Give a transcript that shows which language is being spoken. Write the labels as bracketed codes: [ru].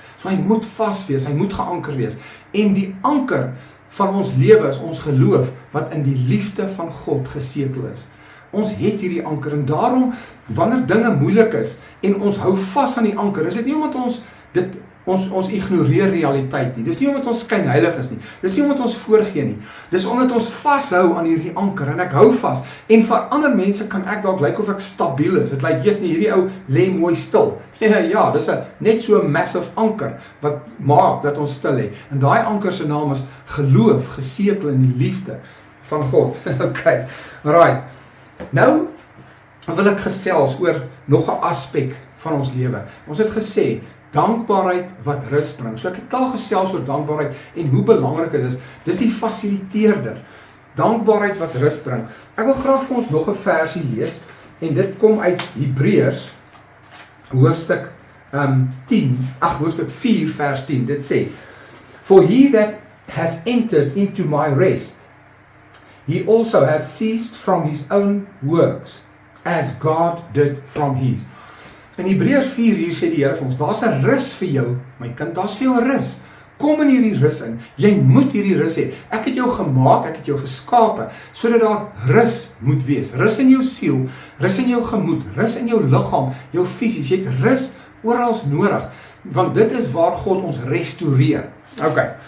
[af] So hy moet vas wees, hy moet geanker wees. En die anker van ons lewe is ons geloof wat in die liefde van God gesetel is. Ons het hierdie anker en daarom wanneer dinge moeilik is en ons hou vas aan die anker, is dit nie omdat ons ignoreer realiteit nie. Dis nie omdat ons skynheilig is nie. Dis nie omdat ons voorgee nie. Dis omdat ons vashou aan hierdie anker en ek hou vas. En vir ander mense kan ek dalk lyk of ek stabiel is. Dit lyk jy's nie hierdie ou lê mooi stil. Ja, dis net so 'n massive anker wat maak dat ons stil lê. En daai anker se naam is geloof, gesetel in die liefde van God. Okay. Right. Nou wil ek gesels oor nog 'n aspek van ons lewe. Ons het gesê dankbaarheid wat rus bring. So ek het al gesels oor dankbaarheid en hoe belangrik dit is. Dis die fasiliteerder. Dankbaarheid wat rus bring. Ek wil graag vir ons nog 'n versie lees en dit kom uit Hebreërs hoofstuk 4 vers 10, dit sê, [en] For he that has entered into my rest, he also hath ceased from his own works, as God did from his. [af] In Hebreërs 4 hier sê die Here vir ons, daar's 'n rus vir jou, my kind, daar's vir jou 'n rus. Kom in hierdie rus in. Jy moet hierdie rus hê. Ek het jou gemaak, ek het jou geskape, sodat daar rus moet wees. Rus in jou siel, rus in jou gemoed, rus in jou liggaam, jou fisies. Jy het rus oral nodig, want dit is waar God ons restoreer. OK.